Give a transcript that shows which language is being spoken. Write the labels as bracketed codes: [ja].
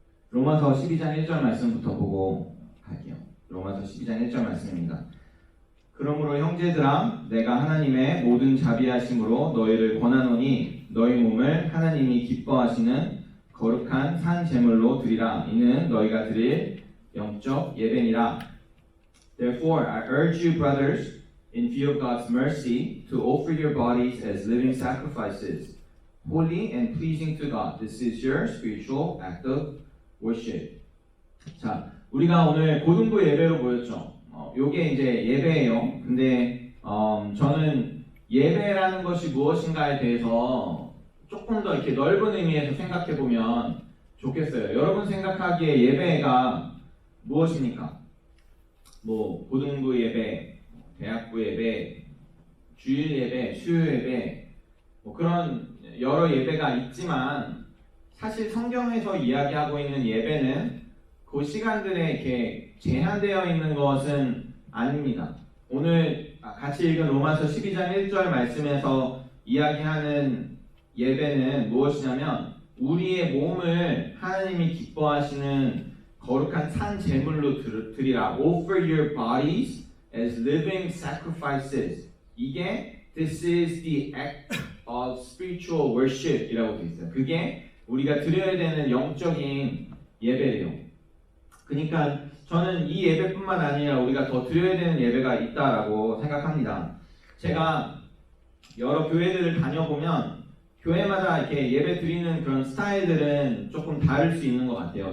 [ko] 로마서 12장 1절 말씀부터 보고 갈게요. 로마서 12장 1절 말씀입니다. 그러므로 형제들아 내가 하나님의 모든 자비하심으로 너희를 권하노니 너희 몸을 하나님이 기뻐하시는 거룩한 산 제물로 드리라. 이는 너희가 드릴 영적 예배니라. [en] Therefore I urge you brothers in view of God's mercy to offer your bodies as living sacrifices holy and pleasing to God. This is your spiritual act of worship. [ko] 자, 우리가 오늘 고등부 예배로 모였죠. 요게 이제 예배예요. 근데 저는 예배라는 것이 무엇인가에 대해서 조금 더 이렇게 넓은 의미에서 생각해 보면 좋겠어요. 여러분 생각하기에 예배가 무엇입니까? 뭐 고등부 예배, 대학부 예배, 주일 예배, 수요 예배, 뭐 그런 여러 예배가 있지만 사실 성경에서 이야기하고 있는 예배는 그 시간들에 이렇게 제한되어 있는 것은 아닙니다. 오늘 같이 읽은 로마서 12장 1절 말씀에서 이야기하는 예배는 무엇이냐면 우리의 몸을 하나님이 기뻐하시는 거룩한 산 제물로 드리라. [en] Offer your bodies as living sacrifices. [ko] 이게 [en] This is the act of spiritual worship [ko] 이라고 되어 있어요. 그게 우리가 드려야 되는 영적인 예배래요. 그러니까 저는 이 예배뿐만 아니라 우리가 더 드려야 되는 예배가 있다라고 생각합니다. 제가 여러 교회들을 다녀보면 교회마다 이렇게 예배 드리는 그런 스타일들은 조금 다를 수 있는 것 같아요.